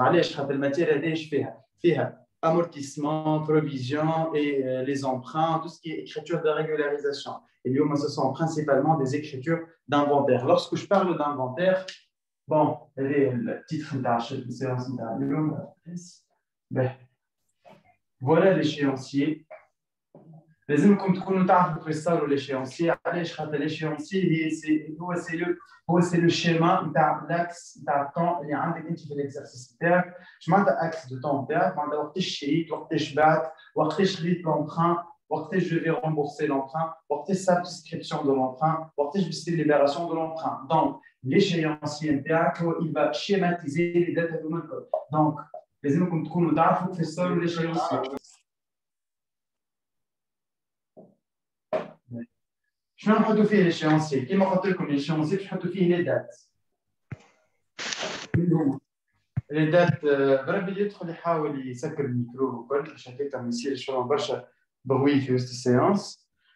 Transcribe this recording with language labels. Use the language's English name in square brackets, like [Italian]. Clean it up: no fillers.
[French] Allez, je rappelle matière, je fais amortissement, provision et les emprunts, tout ce qui est écriture de régularisation. Et ce sont principalement des écritures d'inventaire. Lorsque je parle d'inventaire, bon, le titre de la séance voilà l'échéancier. [Arabic] لازمكم تكونوا تعرفوا كيف صاروا l'échéancier. علاش؟ خاطر l'échéancier هو [French] سي لو شيما [Arabic] نتاع لاكس نتاع الطون اللي عندك انت في الاكسرسيس نتاعك. اش معناتها اكس دو طون نتاعك؟ معناتها وقتاش شريت، وقتاش بعت، وقتاش خديت l'emprunt, وقتاش [French] je vais rembourser l'emprunt, [Arabic] وقتاش صار [French] souscription de l'emprunt, [Arabic] وقتاش بصير [French] libération de l'emprunt. Donc l'échéancier [Arabic] نتاعك هو [French] il va schématiser les dates [Arabic] هذوما الكل. Donc لازمكم تكونوا تعرفوا كيف صاروا l'échéancier. شنو نحطوا فيه l'échéancier؟ كيما قلت لكم l'échéancier باش نحطوا فيه [French] les dates. les dates [Arabic] بربي يدخل يحاول يسكر الميكرو وكل باش هكاك ما يصيرش فما برشا بروي في وسط السيونس.